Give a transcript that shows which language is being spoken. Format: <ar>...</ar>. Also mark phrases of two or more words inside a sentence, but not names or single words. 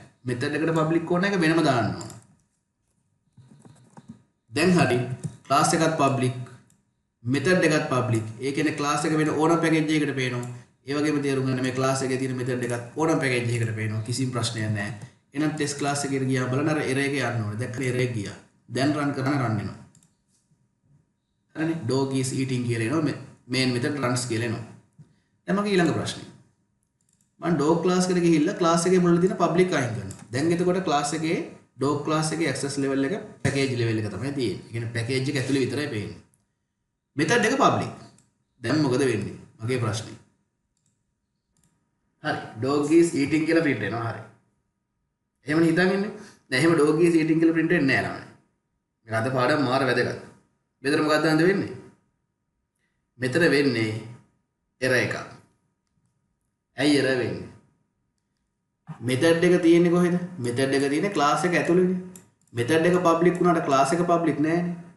<si>method එකට public කරන එක වෙනම දාන්න ඕන. දැන් හරි class එකත්</si> <en>public method</en> <si>එකත් public. ඒ කියන්නේ class එක වෙන ඕනම package එකකට පේනවා. ඒ වගේම තේරුම් ගන්න මේ class එකේ තියෙන method එකත් ඕනම package එකකට පේනවා. කිසිම ප්‍රශ්නයක් නැහැ. එහෙනම්</si> <en>test class</en> <si>එකේ ගියාම බලන්න අර error එක යන්න ඕනේ. දැන් error එක ගියා. දැන් run කරන run වෙනවා. හරිනේ</si> <en>dog is eating</en> <si>කියලා එනවා.</si> <en>main method runs</en> <si>කියලා එනවා. දැන් මගේ ඊළඟ ප්‍රශ්නේ. මම</si> <en>dog class</en> <si>එකට ගිහිල්ලා class එකේ මුලට තියෙන public අයින් කරනවා. දැන් එතකොට class එකේ</si> <en>dog class</en> <si>එකේ</si> <en>access level</en> <si>එක</si> <en>package level</en> <si>එක තමයි තියෙන්නේ. ඒ කියන්නේ package එක ඇතුලේ විතරයි පේන්නේ. method එක public. දැන් මොකද වෙන්නේ? මගේ ප්‍රශ්නේ. හරි.</si> <en>dog is eating</en> <si>කියලා print වෙනවා. හරි. එහෙමනේ හිතන් ඉන්නේ. දැන් එහෙම</si> <en>dog is eating</en> <si>කියලා print වෙන්නේ නැහැ ළමයි. මේක අද පාඩම මාර වැදගත්. මෙතන මොකක්ද හන්ද වෙන්නේ? මෙතන වෙන්නේ error එකක්. ඇයි error වෙන්නේ? method එක තියෙන්නේ කොහෙද? method එක තියෙන්නේ class එක ඇතුළේනේ. method එක public වුණාට class එක public නෑනේ.</si>